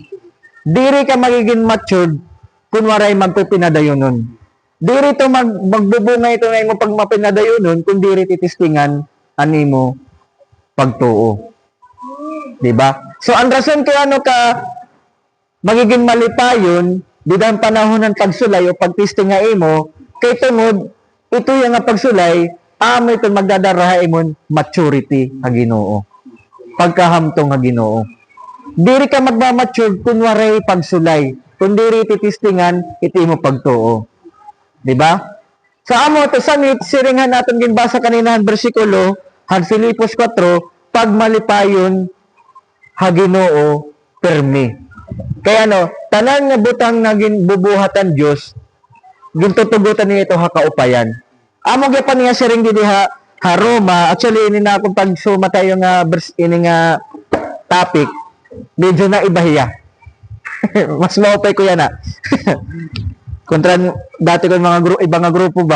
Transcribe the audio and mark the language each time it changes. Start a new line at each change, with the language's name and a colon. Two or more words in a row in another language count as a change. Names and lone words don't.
Waray: Diri ka magiging matured kung waray magpipinadayo nun. Diri ito magbubunga ito na mo pag mapinadayo nun, kung diri titistingan animo pagtuo. Diba? So, ang rason kaya ano ka magiging malipayon, bidang panahon ng pagsulay o pagtisting nga imo, kay tungod, ito yung nga pagsulay, amo ito magdadaraha imon maturity nga Ginoo. Pagkahamtong nga Ginoo. Diri ka magmamature kung waray pagsulay. Kung diri titistingan, iti mo pagtuo. Diba? Sa amo ito, sanit, siringan natin ginbasa kanina ang bersikulo, han Filipos 4, pagmalipayon, ha Ginoo, permi. Kaya ano, tanan nga butang naging bubuhatan Diyos, gintutugutan niya ito ha kaupayan. Amo gapan nga siring di ha Roma, actually, ini na akong pagsuma tayo nga ini nga topic, medyo na ibahiya. Mas maupay ko yan kontra dati ko mga ibang grupo ba.